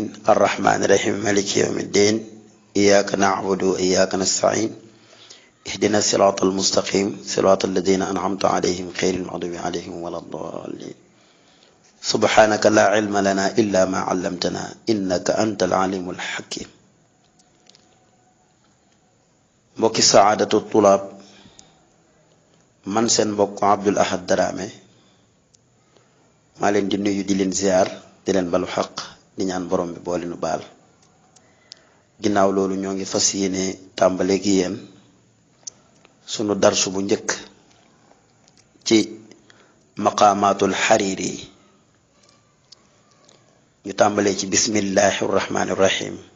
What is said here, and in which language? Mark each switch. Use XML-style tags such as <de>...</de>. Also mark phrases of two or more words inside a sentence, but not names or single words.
<ar>الرحمن الرحيم مالك يوم الدين إياك نعبد وإياك نستعين اهدنا الصراط المستقيم صراط الذين أنعمت عليهم غير المغضوب عليهم ولا الضالين سبحانك لا علم لنا إلا ما علمتنا إنك أنت العليم الحكيم</ar> <wo>mbokki saadatu tulaab man seen mbokk Abdul Ahad Darame maa leen di nuyu di leen ziar di leen balu xaq di ñaan borom bi boole nu baal ginnaaw loolu ñoo ngi fas yéene tàmbaleeg yéen sunu darsu bu njëkk ci maqaamaatul xariiri ñu tàmbalee ci</wo> <ar>بسم الله الرحمن الرحيم</ar>